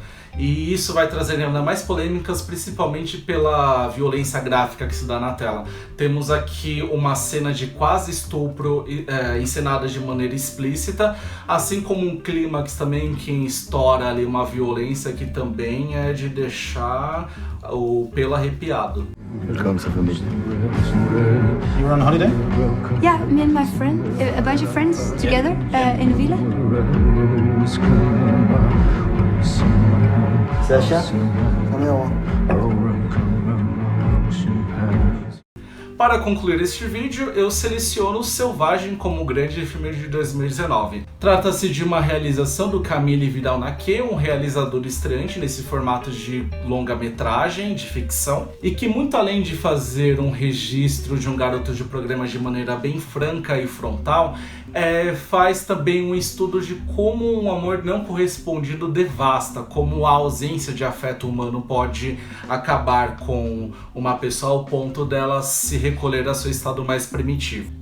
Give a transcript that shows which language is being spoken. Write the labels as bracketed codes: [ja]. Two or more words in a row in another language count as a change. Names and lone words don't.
[pt] E isso vai trazer ainda mais polêmicas, principalmente pela violência gráfica que se dá na tela. Temos aqui uma cena de quase estupro encenada de maneira explícita, assim como um clímax também que estoura ali uma violência que também é de deixar o pelo arrepiado. [de] Willkommen zur Familie. [en] You were on holiday? Yeah, me and my friend, a bunch of friends together in a villa. Sasha, come here. [pt] Para concluir este vídeo, eu seleciono Selvagem como grande filme de 2019. Trata-se de uma realização do Camille Vidal-Naquet, um realizador estreante nesse formato de longa-metragem, de ficção, e que muito além de fazer um registro de um garoto de programa de maneira bem franca e frontal, faz também um estudo de como um amor não correspondido devasta, como a ausência de afeto humano pode acabar com uma pessoa ao ponto dela se recolher a seu estado mais primitivo.